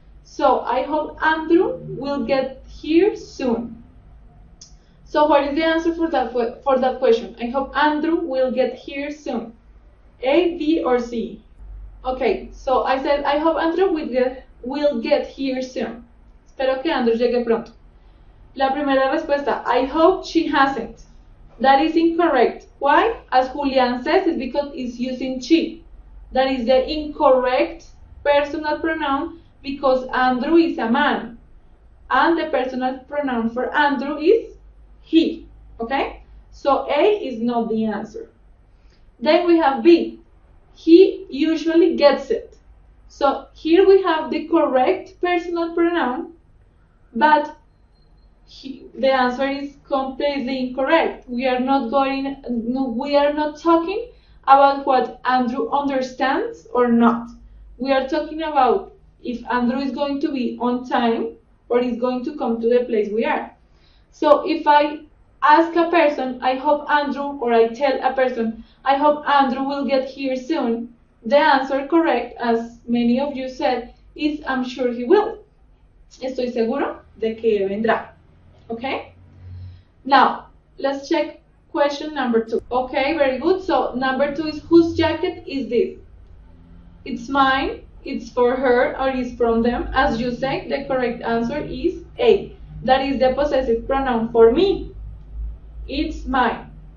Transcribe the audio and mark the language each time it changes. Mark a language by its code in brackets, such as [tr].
[en] So I hope Andrew will get here soon. So what is the answer for that question? I hope Andrew will get here soon. A, B, or C? Okay, so I said I hope Andrew will get here soon. [es] Espero que Andrew llegue pronto. La primera respuesta, [en] I hope she hasn't. That is incorrect. Why? As Julian says, it's because it's using she. That is the incorrect personal pronoun because Andrew is a man. And the personal pronoun for Andrew is he. Okay? So A is not the answer. Then we have B. He usually gets it. So here we have the correct personal pronoun, but the answer is completely incorrect. We are not talking about what Andrew understands or not. We are talking about if Andrew is going to be on time or is going to come to the place we are. So if I ask a person, I hope Andrew, or I tell a person, I hope Andrew will get here soon, the answer correct, as many of you said, is I'm sure he will. [es] Estoy seguro de que vendrá. [en] Okay? Now, let's check question number 2. Okay, very good. So, number 2 is whose jacket is this? It's mine, it's for her, or it's from them. As you say, the correct answer is A. That is the possessive pronoun for me. It's mine.